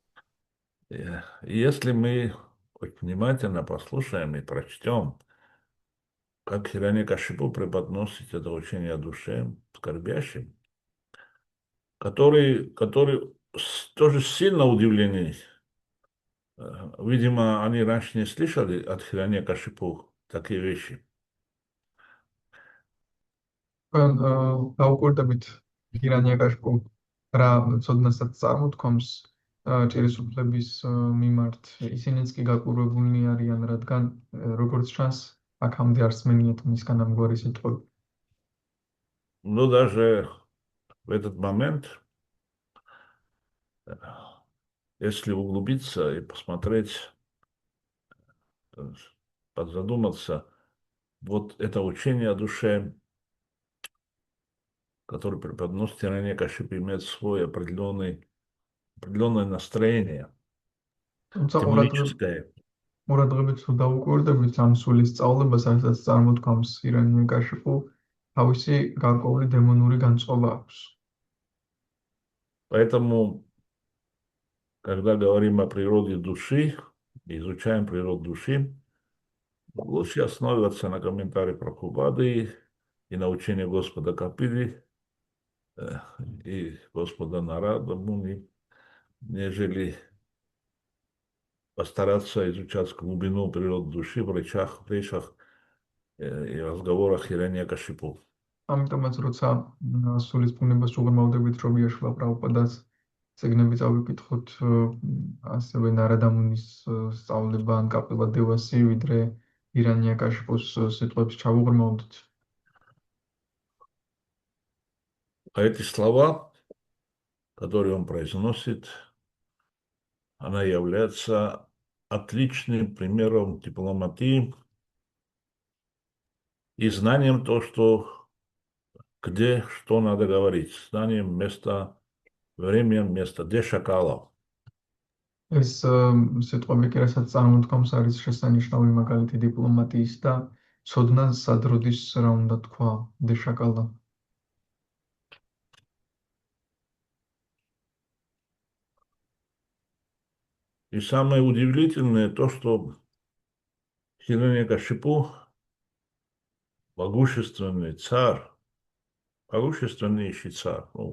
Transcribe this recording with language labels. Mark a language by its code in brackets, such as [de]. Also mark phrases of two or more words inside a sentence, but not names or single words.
[ru] Если мы очень внимательно послушаем и прочтем, как Хираньякашипу преподносит это учение о душе скорбящим, которые тоже сильно удивлены. Видимо, они раньше не слышали от Хираньякашипу такие вещи. [ka] თქვენ დაუკვირდებით ჰირანიაკაშიპუ რა ცოდნასაც წარმოთქვამს ჭირისუფლების მიმართ. ისინიც კი გაკვირვებულნი არიან, რადგან როგორც ჩანს, აქამდე არ სმენიათ მისგან ამგვარი სიტყვები. [ru] Но даже в этот момент, если углубиться и посмотреть, подзадуматься, вот это учение о душе, которое преподносит Хираньякашипу, имеет свое определенное настроение, демоническое. [ka] ყურადღებით თუ დაუკვირდებით ამ სულის სწავლებას, რასაც წარმოთქვამს ჰირანიაკაშიპუ, თავისი გარკვეული დემონური განწყობა აქვს. [ru] Поэтому, когда говорим о природе души, изучаем природу души, лучше основываться на комментарии Прабхупады и на учении Господа Капили и Господа Нарада Муни, нежели постараться изучать глубину природы души в речах и разговорах Хираньякашипу. [ka] ამიტომაც როცა სულის ბუნებას უღრმავდებით, რომ იაშვა პრაბჰუპადას წიგნები წავიკითხოთ, ასევე ნარადამუნის სწავლება ან კაპილა დევასი, ვიდრე ჰირანიაკაშიპუს სიტყვებს ჩავუღრმავდით. [ru] А эти слова, которые он произносит, она является отличным примером дипломатии и знанием то, что где что надо говорить, знанием места, время, место, где шакала. [ka] ეს სიტყვები კი რასაც წარმოთქვამს, არის შესანიშნავი მაგალითი დიპლომატიის და ცოდნას სადროდის რა უნდა თქვა, დეშაკალა. [ru] И самое удивительное то, что Хираньякашипу, могущественный царь, могущественнейший царь,